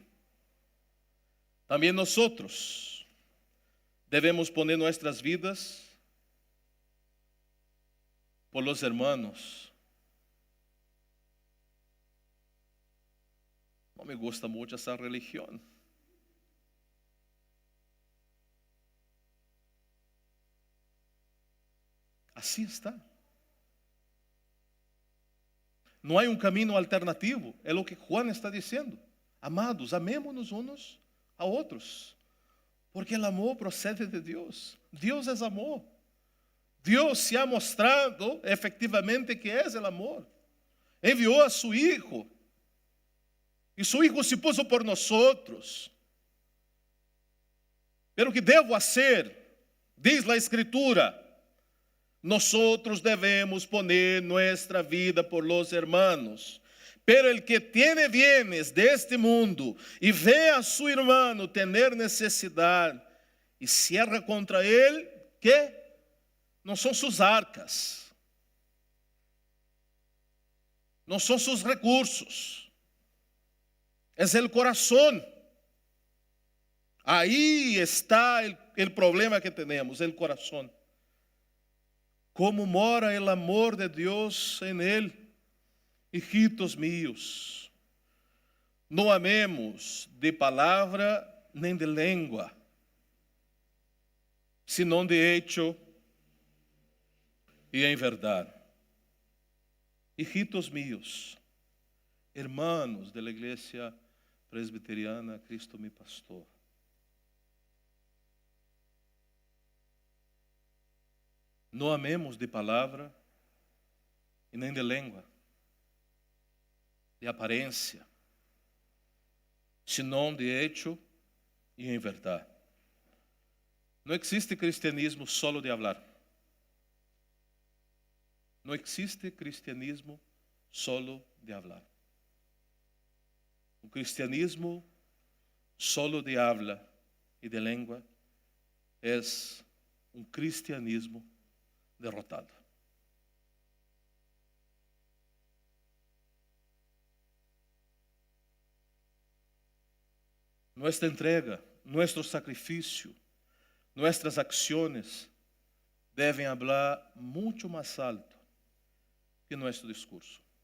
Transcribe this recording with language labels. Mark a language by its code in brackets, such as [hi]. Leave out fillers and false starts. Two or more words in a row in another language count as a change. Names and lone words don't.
[es] También nosotros debemos poner nuestras vidas por los hermanos. No me gusta mucho esa religión. Así está. [pt] Não há caminho alternativo, é o que Juan está dizendo. Amados, amémonos uns a outros, porque o amor procede de Deus. Deus é amor. [es] Deus se ha mostrado efectivamente [pt] que é o amor. [es] Enviou a su Hijo, e su Hijo se puso por nosotros. [pt] Pero que devo fazer? [es] Diz a Escritura: nosotros debemos poner nuestra vida por los hermanos. Pero el que tiene bienes de este mundo y ve a su hermano tener necesidad y cierra contra él, ¿qué? No son sus arcas, no son sus recursos, es el corazón. Ahí está el problema que tenemos, el corazón. Como mora el amor de Dios en él. Hijitos míos, [pt] não amemos de palavra nem de língua, senão [es] de hecho [pt] e em verdade. [es] Hijitos míos, hermanos de la Iglesia Presbiteriana Cristo mi Pastor, [pt] não amemos de palavra e nem de língua, de aparência, senão [es] de hecho [pt] e em verdade. Não existe cristianismo [es] solo de hablar. [pt] Não existe cristianismo [es] solo de hablar. [pt] O cristianismo [es] solo de habla [pt] e de língua é um cristianismo derrotado. [es] Nuestra entrega nuestro sacrificio, nuestras acciones deben hablar mucho más alto que nuestro discurso.